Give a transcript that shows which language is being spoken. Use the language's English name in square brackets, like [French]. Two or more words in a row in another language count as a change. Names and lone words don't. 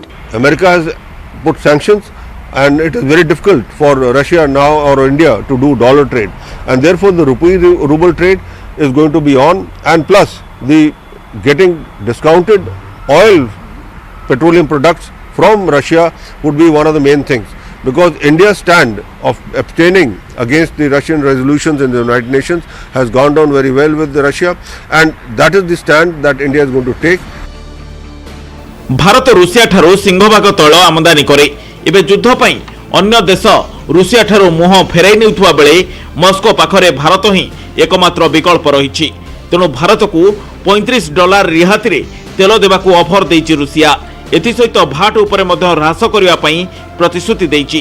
[English] America has put sanctions, and it is very difficult for Russia now or India to do dollar trade, and therefore the ruble trade is going to be on, and plus the getting discounted oil, petroleum products from Russia would be one of the main things, because India's stand of abstaining against the Russian resolutions in the United Nations has gone down very well with Russia, and that is the stand that India is going to take. [Odia] ଭାରତ ରୁଷିଆ ଠାରୁ ସିଂହଭାଗ ତୈଳ ଆମଦାନୀ କରେ। ଏବେ ଯୁଦ୍ଧ ପାଇଁ ଅନ୍ୟ ଦେଶ ରୁଷିଆ ଠାରୁ ମୁହଁ ଫେରାଇ ନେଉଥିବା ବେଳେ ମସ୍କୋ ପାଖରେ ଭାରତ ହିଁ ଏକମାତ୍ର ବିକଳ୍ପ ରହିଛି। ତେଣୁ ଭାରତ କୁ $35 ରିହାତି ରେ ତେଲ ଦେବାକୁ ଅଫର ଦେଇଛି ରୁଷିଆ। ଏଥି ସହିତ ଭାଟ ଉପରେ ମଧ୍ୟ ହ୍ରାସ କରିବା ପାଇଁ ପ୍ରତିଶ୍ରୁତି ଦେଇଛି।